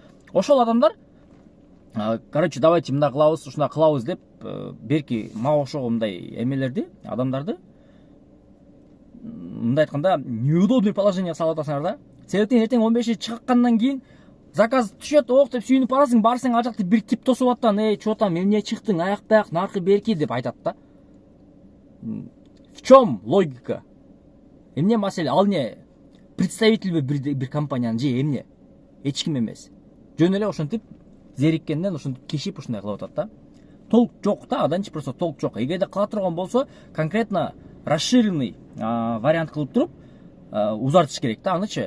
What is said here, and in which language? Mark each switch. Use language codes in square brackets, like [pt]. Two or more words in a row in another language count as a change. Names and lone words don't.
[ky] Ошол адамдар [ru] короче, давайте [ky] мындай кылабыз, ушундай кылабыз деп берки мага окшогон мындай эмелерди, адамдарды мындай айтканда [ru] неудобный положение [ky] салып атасыңар да. Себептен эртең 15 чыккандан кийин заказ түшөт, ок деп сүйүнүп барасың, барсаң ал жакта бир тип тосуп аттан, чо там, эмне чыктың, аяк бак, наркы берки деп айтат да. [ru] В чем логика? [ky] Эмне маселе? Ал [ru] не представитель [ky] бир компаниянын же эмне? Эч ким эмес. Жөн эле ошентип зериккенден ошентип кешип ушундай кылып атат да. Толк жок да, аданчы просто толк жок. Эгерде кыла турган болсо, [ru] конкретно расширенный вариант [ky] кылып туруп узартыш керек да анычы.